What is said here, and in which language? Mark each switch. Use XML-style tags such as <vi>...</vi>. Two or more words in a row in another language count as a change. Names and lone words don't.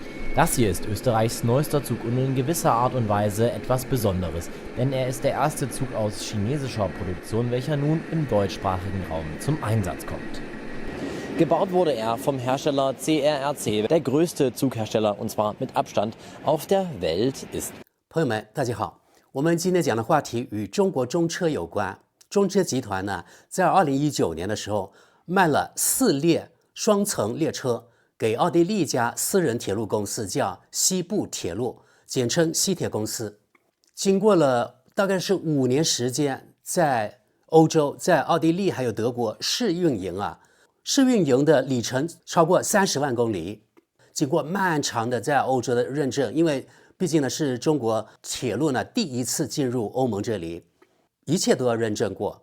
<de>Das hier ist Österreichs neuester Zug und in gewisser Art und Weise etwas Besonderes, denn er ist der erste Zug aus chinesischer Produktion, welcher nun im deutschsprachigen Raum zum Einsatz kommt. Gebaut wurde er vom Hersteller CRRC, der größte Zughersteller, und zwar mit Abstand auf der Welt ist.</de> <zh>朋友们，大家好，我们今天讲的话题与中国中车有关。中车集团呢，在2019年的时候卖了4列双层列车给奥地利一家私人铁路公司，叫西部铁路，简称西铁公司。经過了大概是5 年時間，在歐洲、在奧地利還有德國試運營啊，試運營的里程超過30萬公里。經過漫長的在歐洲的認證，因為畢竟呢是中國鐵路呢第一次進入歐盟這裡，一切都要認證過。</zh>